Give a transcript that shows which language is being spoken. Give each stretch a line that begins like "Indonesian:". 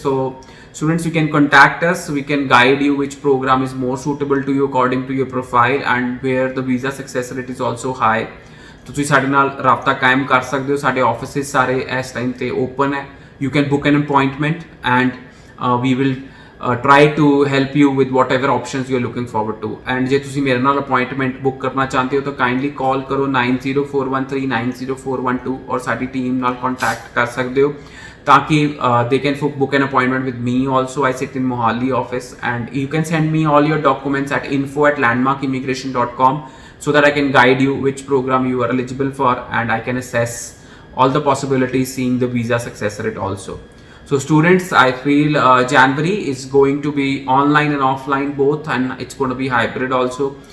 English: So students, you can contact us, we can guide you which program is more suitable to you according to your profile and where the visa success rate is also high.
Punjabi: ਤੁਸੀਂ ਸਾਡੇ ਨਾਲ ਰਾਬਤਾ ਕਾਇਮ ਕਰ ਸਕਦੇ ਹੋ। ਸਾਡੇ offices ਸਾਰੇ ਇਸ ਟਾਈਮ ਤੇ ਓਪਨ ਹੈ।
English: You can book an appointment and we will try to help you with whatever options you are looking forward to.
Punjabi: And ਜੇ ਤੁਸੀਂ ਮੇਰੇ ਨਾਲ ਅਪਾਇੰਟਮੈਂਟ ਬੁੱਕ ਕਰਨਾ ਚਾਹੁੰਦੇ ਹੋ ਤਾਂ ਕਾਈਂਡਲੀ ਕਾਲ ਕਰੋ 9041390412 ਔਰ ਸਾਡੀ ਟੀਮ ਨਾਲ ਕੰਟੈਕਟ ਕਰ ਸਕਦੇ ਹੋ ਤਾਂ ਕਿ
English: they can book an appointment with me also. I sit in Mohali office, and you can send me all your documents at info@landmarkimmigration.com so that I can guide you which program you are eligible for, and I can assess all the possibilities seeing the visa success rate also. So students, I feel January is going to be online and offline both, and it's going to be hybrid also.